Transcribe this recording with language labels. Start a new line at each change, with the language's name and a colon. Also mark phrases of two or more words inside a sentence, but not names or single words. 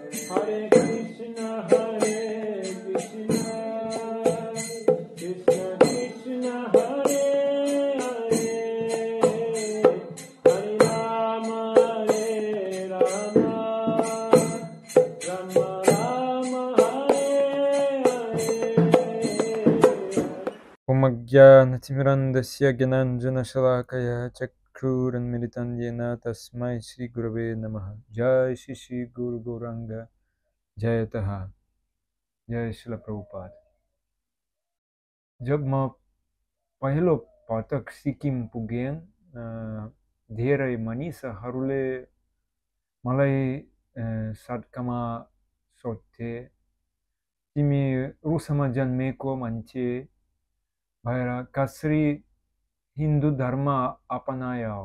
Sanskrit: हरे कृष्ण, कृष्ण कृष्ण, हरे हरे, हरे राम, राम राम, हरे हरे. ॐ अज्ञानतिमिरान्धस्य ज्ञानाञ्जनशलाकया चक्षुरुन्मीलितं येन तस्मै श्री गुरवे नमः. जय श्री श्री गुरु गौराङ्ग जयतः. जय श्रील प्रभुपाद।
Nepali: जब म पहिलो पटक सिक्किम पुगेँ, धेरै मानिसहरूले मलाई सड्कामा सोध्थे, तिमी रुसमा जन्मेको मान्छे भएर कसरी हिन्दू धर्म अपनायौ?